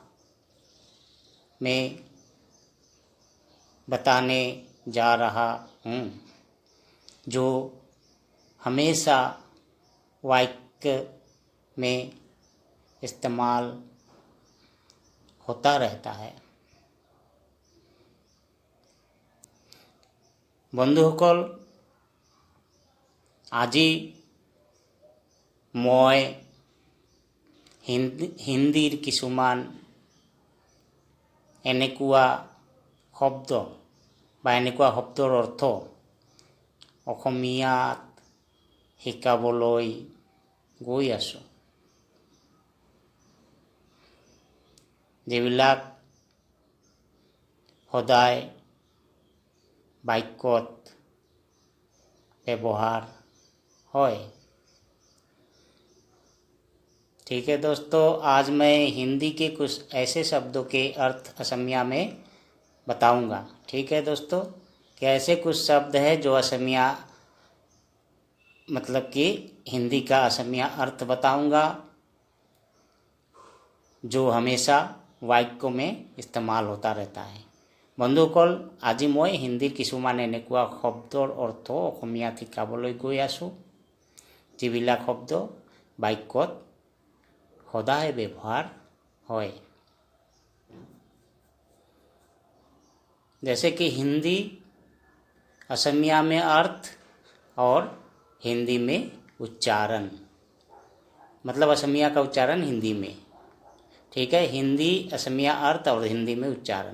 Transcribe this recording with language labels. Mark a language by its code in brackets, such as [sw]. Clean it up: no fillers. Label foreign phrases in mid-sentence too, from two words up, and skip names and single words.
[hi] में बताने जा रहा हूँ, जो हमेशा वाक्य में इस्तेमाल होता रहता है। [as] বন্ধুসকল, আজি মই হিন্দীৰ কিছুমান এনেকুৱা শব্দ বা এনেকুৱা শব্দৰ অৰ্থ অসমীয়াত শিকাবলৈ গৈ আছোঁ, যিবিলাক সদায় বাক্যত [hi] व्यवहार है। ठीक है दोस्तों, आज मैं हिंदी के कुछ ऐसे शब्दों के अर्थ असमिया में बताऊंगा। ठीक है दोस्तों, कि ऐसे कुछ शब्द हैं जो असमिया मतलब कि हिंदी का असमिया अर्थ बताऊंगा, जो हमेशा वाक्यों में इस्तेमाल होता रहता है। [as] বন্ধুসকল, আজি মই হিন্দীৰ কিছুমান এনেকুৱা শব্দৰ অৰ্থ অসমীয়াত শিকাবলৈ গৈ আছোঁ, যিবিলাক শব্দ বাক্যত সদায় ব্যৱহাৰ হয়। [hi] जैसे कि हिंदी असमिया में अर्थ और हिंदी में उच्चारण, मतलब असमिया का उच्चारण हिंदी में। ठीक है, हिंदी असमिया अर्थ और हिंदी में उच्चारण।